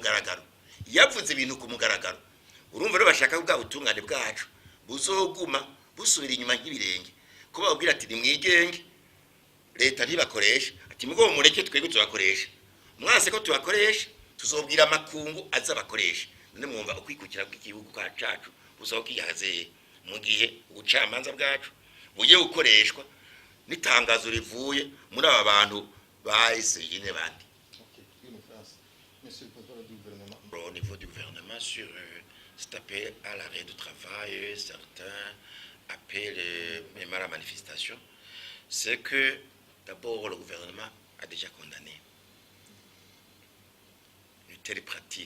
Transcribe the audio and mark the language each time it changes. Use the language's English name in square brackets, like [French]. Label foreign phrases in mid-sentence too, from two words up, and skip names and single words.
[Rundi] mugaragaro yavuze ibintu ku mugaragaro urumva rero bashaka bwa butungane bwacu buzoguma busubira inyuma nk'ibirenge ko babwira ati nimwigenge leta ntibakoresha ati mugo mureke twebwe tubakoresha mwase ko tubakoresha tuzobwira makungu aza bakoresha none mwumva ukwikukira kw'igihugu kwa cacu buzokihaze mu gihe ubucamanza bwacu buye gukoreshwa nitangazo rivuye muri aba bantu bahise yine bandi. [French] Monsieur le porte-parole du gouvernement. Au niveau du gouvernement sur cet appel à l'arrêt de travail, certains appellent même à la manifestation, c'est que d'abord le gouvernement a déjà condamné une telle pratique.